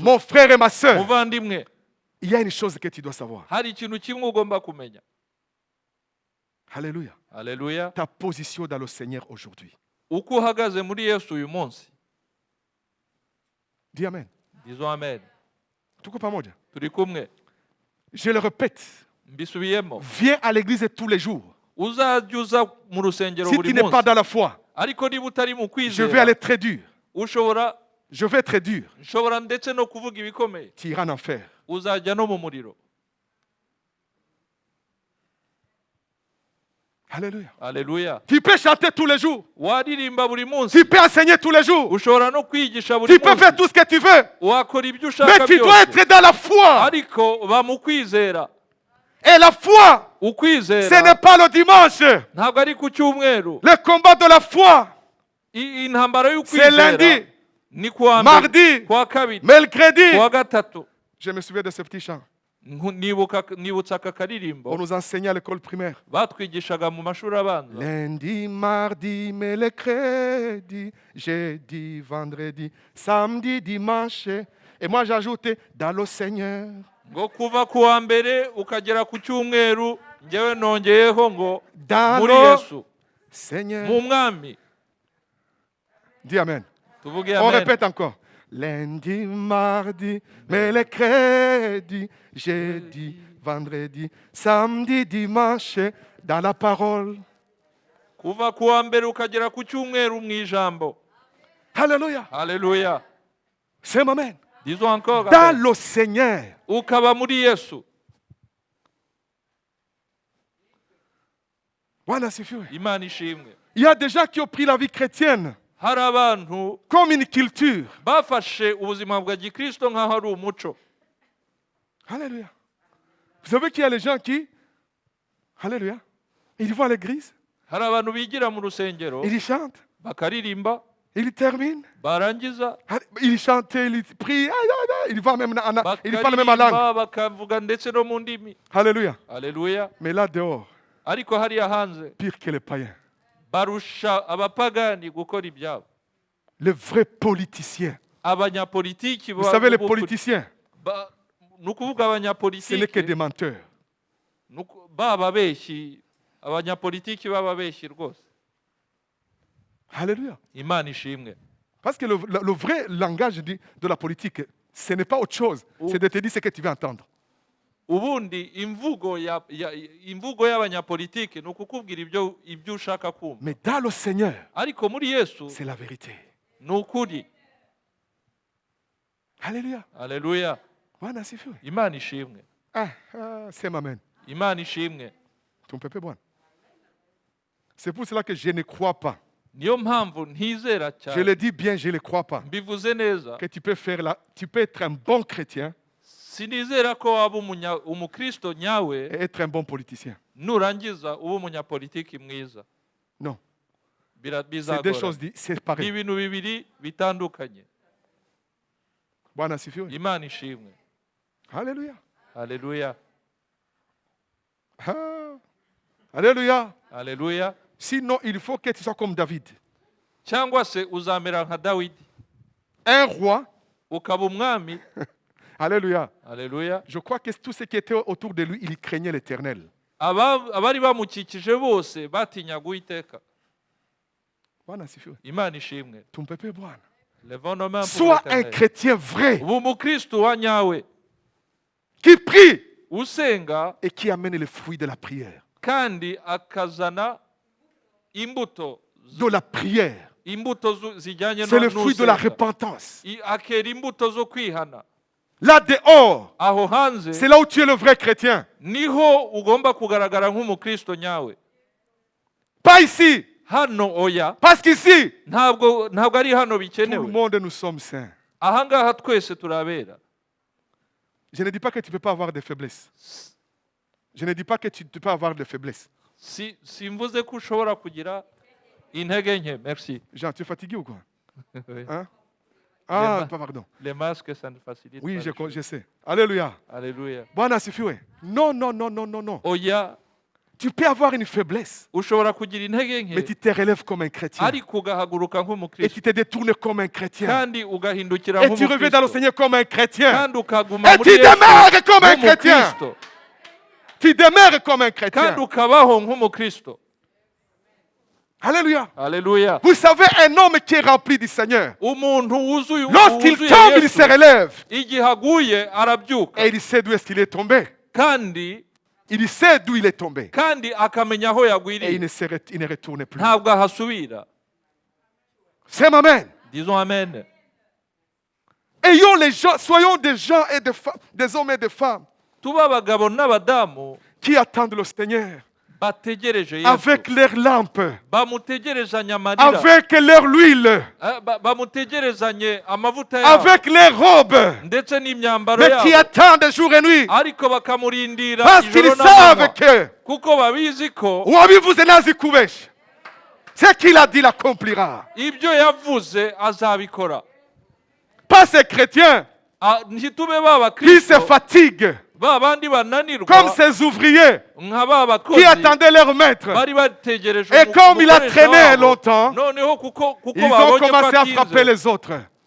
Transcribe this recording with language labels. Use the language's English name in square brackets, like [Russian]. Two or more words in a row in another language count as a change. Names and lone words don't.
[French] Mon frère et ma soeur, [Kinyarwanda] Muvandimwe, [French] il y a une chose que tu dois savoir. [Kinyarwanda] hari ikintu kimwe ugomba kumenya. [French] Alléluia. [Kinyarwanda] Haleluya. [French] Ta position dans le Seigneur aujourd'hui. [Kinyarwanda] Uko uhagaze muri Yesu uyu munsi. [French] Dis Amen. Disons amen. [Swahili] Tuko pamoja. [Kinyarwanda] Turi kumwe. [French] Je le répète. [Kinyarwanda] Mbisubiyemo. [French] Viens à l'église tous les jours. [Kinyarwanda] Uzajya uza mu rusengero [French] Si [Kinyarwanda] buri [French] tu n'es pas [Kinyarwanda] munsi. [French] dans la foi, [Kinyarwanda] Ariko niba utari mu [French] je vais [Kinyarwanda] kwizera, [French] aller très dur. Je vais très dur. [Kinyarwanda] nshobora ndetse no kuvuga ibikomeye. [French] Tu iras en enfer. [Kinyarwanda] Uzajya no mu muriro. [French] Alléluia. [Kinyarwanda] Haleluya. [French] Tu peux chanter tous les jours. [Kinyarwanda] Waririmba buri munsi. [French] Tu peux enseigner tous les jours. [Kinyarwanda] Ushobora no kwigisha buri [French] Tu peux faire [Kinyarwanda] munsi. [French] tout ce que tu veux. [Kinyarwanda] Wakora ibyo [French] Mais [Kinyarwanda] ushaka [French] tu dois [Kinyarwanda] byose. [French] être dans la foi. [Kinyarwanda] Ariko ba mu kwizera. [French] Et la foi, ce [Kinyarwanda] Ukwizera [French] n'est pas le dimanche. [Kinyarwanda] ntabwo ari ku cyumweru. [French] Le combat de la foi, [Kinyarwanda] Intambara [French] c'est [Kinyarwanda] y'ukwizera [French] lundi, [Kinyarwanda] ni kuwa [French] mardi, [Kinyarwanda] mbere, kuwa kabiri, [French] mercredi. [Kinyarwanda] kuwa gatatu. [French] Je me souviens de ce petit chant. [Kinyarwanda] Nibutsa aka [French] On [Kinyarwanda] karirimbo [French] nous enseignait à l'école primaire. [Kinyarwanda] batwigishaga mu mashuri abanza. [French] Lundi, mardi, mercredi, jeudi, vendredi, samedi, dimanche. Et moi j'ajoutais dans le Seigneur. [Kinyarwanda] Ngo kuva kuwa mbere ukagera ku cyumweru, njyewe nongeyeho ngo [French] Dans [Kinyarwanda] muri [French] le [Kinyarwanda] Yesu, [French] Seigneur. [Kinyarwanda] mu mwami. [French] Dis Amen. [Kinyarwanda] Tuvuge [French] On [Kinyarwanda] amen. [French] répète encore. Lundi, mardi, mercredi, jeudi, vendredi, samedi, dimanche, dans la parole. [Kinyarwanda] Kuva kuwa mbere ukagera ku cyumweru mu ijambo. [French] Alléluia. [Kinyarwanda] Haleluya. [French] C'est Amen. Disons encore Dans amen. le Seigneur. [Kinyarwanda] Ukaba muri Yesu. [French] Voilà, c'est fou. [Kinyarwanda] Imana ishimwe. [French] Il y a des gens qui ont pris la vie chrétienne [Kinyarwanda] Hari abantu [French] comme une culture. [Kinyarwanda] bafashe ubuzima bwa gikristo nk'aho ari umuco. [French] Alléluia. Vous savez qu'il y a les gens qui, Alléluia, ils vont à l'église, [Kinyarwanda] Hari abantu bigira mu rusengero [French] ils chantent, [Kinyarwanda] bakaririmba, [French] ils terminent, [Kinyarwanda] barangiza [French] ils chantent, ils prient, ils vont même ils parlent même en langue. [Kinyarwanda] bakaririmba, bakavuga ndetse no mu ndimi. [French] Alléluia. [Kinyarwanda] Haleluya. [French] Mais là dehors, [Kinyarwanda] Ariko hariya hanze [French] pire que les païens. [Kinyarwanda] barusha abapagani gukora ibyabo. [French] Les vrais politiciens. [Kinyarwanda] Abanyapolitiki [French] Vous savez, les politiciens, [Kinyarwanda] ni ukuvuga [French] ce n'est que [Kinyarwanda] abanyapolitiki [French] des menteurs. [Kinyarwanda] bababeshyi, abanyapolitiki bababeshyi rwose. [French] Alléluia. [Kinyarwanda] Imana ishimwe. [French] Parce que le vrai langage de la politique, ce n'est pas autre chose. C'est de te dire ce que tu veux entendre. [Kinyarwanda] Ubundi imvugo y'abanyapolitiki ni ukukubwira ibyo ushaka kumva. [French] Mais dans le Seigneur, [Kinyarwanda] Ariko muri Yesu [French] c'est la vérité. [Kinyarwanda] ni ukuri. [French] Alléluia. [Kinyarwanda] Haleluya. [French] Voilà, c'est fou. [Kinyarwanda] Imana ishimwe. [French] C'est Amen. [Kinyarwanda] Imana ishimwe. [French] Ton peuple bon. C'est pour cela que je ne crois pas. [Kinyarwanda] Niyo mpamvu ntizera [French] Je [Kinyarwanda] cyane. [French] le dis bien, je ne le crois pas. [Kinyarwanda] Mbivuze neza. [French] Que tu peux être un bon chrétien [Kinyarwanda] Sinizera ko waba umukristo nyawe [French] et être un bon politicien. [Kinyarwanda] nurangiza uba umunyapolitiki mwiza. [French] Non. C'est deux [Kinyarwanda] Bizagora. [French] choses [Kinyarwanda] Ni [French] séparées. [Kinyarwanda] ibintu bibiri bitandukanye. [Swahili] Bwana sifiwe. [Kinyarwanda] Imana ishimwe. [French] Alléluia. [Kinyarwanda] Haleluya. [French] Alléluia. [Kinyarwanda] Haleluya. [French] Sinon, il faut que tu sois comme David. [Kinyarwanda] Cyangwa se uzamera nka Dawidi [French] Un roi. [Kinyarwanda] ukaba umwami. [French] Alléluia. [Kinyarwanda] Haleluya. [French] Je crois que tout ce qui était autour de lui, il craignait l'Éternel. [Kinyarwanda] Abari bamukikije bose batinyaga Uwiteka. [Swahili] Bwana asifiwe. [Kinyarwanda] Imana ishimwe. [Swahili] Tumpepe Bwana. [French] Levons nos mains pour Sois un l'Éternel. chrétien vrai [Kinyarwanda] Ubu umukristo wa nyawe [French] qui prie [Kinyarwanda] usenga [French] et qui amène les fruits de la prière. [Kinyarwanda] kandi akazana imbuto [French] De la prière. [Kinyarwanda] zijyanye [French] C'est le fruit de la [Kinyarwanda] n'usenga. [French] repentance. [Kinyarwanda] Akera imbuto zo kwihana. [French] Là dehors, [Kinyarwanda] Aho hanze [French] c'est là où tu es le vrai chrétien. [Kinyarwanda] niho ugomba kugaragara nk'umukristo nyawe. [French] Pas ici. [Kinyarwanda] Hano oya, [French] Parce qu'ici, [Kinyarwanda] ntabwo ari hano [French] tout le [Kinyarwanda] bikenewe. [French] monde, nous sommes saints. [Kinyarwanda] Ahangaha twese turabera. [French] Je ne dis pas que tu ne peux pas avoir des faiblesses. Je ne dis pas que tu ne peux pas avoir des faiblesses. [Kinyarwanda] Simvuze ko ushobora kugira intege nke. [French] Merci. Jean, tu es fatigué ou quoi? Oui. Hein? Ah, Les pardon. Les masques, ça ne facilite Oui, pas les choses. je sais. Alléluia. Alléluia. [Swahili] Bwana asifiwe. [French] Non, non, non, non, non, non. [Kinyarwanda] Oya, [French] Tu peux avoir une faiblesse, [Kinyarwanda] ushobora kugira intege [French] mais [Kinyarwanda] nke [French] tu te relèves comme un chrétien. [Kinyarwanda] ariko ugahaguruka [French] Et [Kinyarwanda] nk'umukristo [French] tu te détournes comme un chrétien. [Kinyarwanda] kandi ugahindukira [French] Et tu reviens dans le [Kinyarwanda] nk'umukristo [French] Seigneur comme un chrétien. [Kinyarwanda] kandi ukaguma [French] Et [Kinyarwanda] muri [French] tu [Kinyarwanda] Yesu [French] demeures comme un chrétien. [Kinyarwanda] nk'umukristo [French] Tu demeures comme un [Kinyarwanda] kandi [French] chrétien. [Kinyarwanda] ukabaho nk'umukristo. [French] Alléluia. Alléluia. Vous savez, un homme qui est rempli du Seigneur, [Kinyarwanda] Umuntu wuzuye [French] lorsqu'il [Kinyarwanda] wuzuye [French] tombe, il [Kinyarwanda] Yesu, [French] se relève. [Kinyarwanda] igihe aguye arabyuka [French] Et il sait d'où est-ce qu'il est tombé. [Kinyarwanda] kandi [French] Il sait d'où il est tombé. [Kinyarwanda] akamenya aho [French] Et [Kinyarwanda] yagwiriye, [French] il ne retourne plus. [Kinyarwanda] ntabwo ahasubira. [French] C'est Amen. Disons amen. Ayons les gens, soyons des gens et des femmes, des hommes et des femmes [Kinyarwanda] Tuba abagabo n'abadamu [French] qui attendent le Seigneur [Kinyarwanda] bategereje Yesu, [French] avec leurs lampes, [Kinyarwanda] bamutegerezanya amarira, [French] avec leur huile, [Kinyarwanda] bamutegerezanye amavuta yabo [French] avec leurs robes, [Kinyarwanda] ndetse n'imyambaro [French] mais qui [Kinyarwanda] yabo, [French] attendent jour et nuit [Kinyarwanda] ariko bakamurindira [French] parce qu'ils [Kinyarwanda] ijoro [French] savent [Kinyarwanda] n'amanywa [French] que [Kinyarwanda] kuko babizi ko Wabivuze nazikubesh. [French] Ce qu'il a dit l'accomplira. [Kinyarwanda] ibyo yavuze azabikora. [French] Pas ces chrétiens [Kinyarwanda] Ntitube baba [French] qui se [Kinyarwanda] Kristo [French] fatiguent [Kinyarwanda] ba bandi bananirwa [French] comme ces ouvriers [Kinyarwanda] nka ba [French] qui [Kinyarwanda] bakozi [French] attendaient leur maître. [Kinyarwanda] bari bategereje [French] Et comme il a [Kinyarwanda] umukoresha [French] traîné [Kinyarwanda] wabo. [French] longtemps, [Kinyarwanda] Noneho kuko [French] Ils ont [Kinyarwanda] babonye ko [French] commencé à frapper [Kinyarwanda] atinze. [French] les autres.